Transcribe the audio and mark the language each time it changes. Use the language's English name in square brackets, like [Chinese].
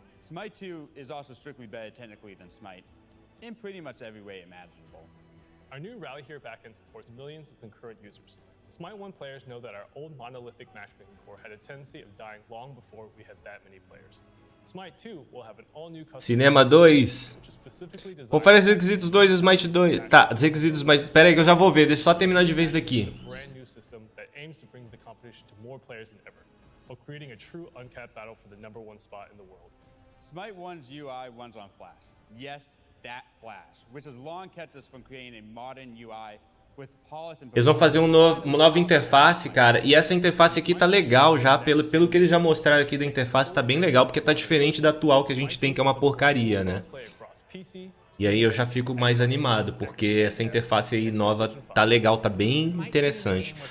[English] Smite 2 is also strictly better technically than Smite, in pretty much every way imaginable. Our new Rally Here backend supports millions of concurrent users. Smite 1 players know that our old monolithic matchmaking core had a tendency of dying long before we had that many players. Smite 2 will have an all-new custom [Portuguese] Cinema 2. Confere os requisitos 2 e Smite 2. Tá, os requisitos Smite... Pera aí que eu já vou ver, deixa eu só terminar de vez daqui. [English] Aims to bring the competition to more players than ever, while creating a true uncapped battle for the #1 spot in the world. Smite 1's UI runs on Flash. Yes, that Flash, which has long kept us from creating a modern UI with polished and... [Portuguese] Eles vão fazer uma nova interface, cara, e essa interface aqui tá legal já, pelo que eles já mostraram aqui da interface, tá bem legal, porque tá diferente da atual que a gente tem, que é uma porcaria, né? E aí eu já fico mais animado, porque essa interface aí nova tá legal, tá bem interessante.